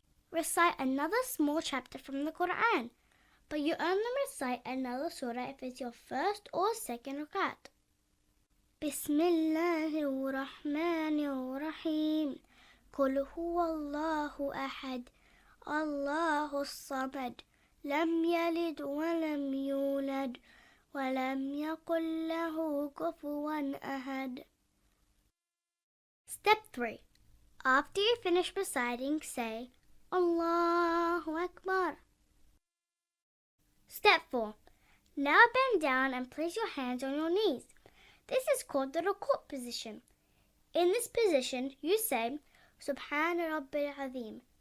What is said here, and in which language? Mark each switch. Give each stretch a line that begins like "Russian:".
English: Recite another small chapter from the Quran, but you only recite another surah if it's your first or second rakat.
Arabic: بسم الله الرحمن الرحيم قل هو الله أحد الله الصمد لم يلد ولم يولد ولم يكن له كفوا أحد.
English: Step 3. After you finish reciting, say Allahu Akbar. Step 4. Now bend down and place your hands on your knees. This is called the ruku' position. In this position, you say Subhana Rabbil Azim.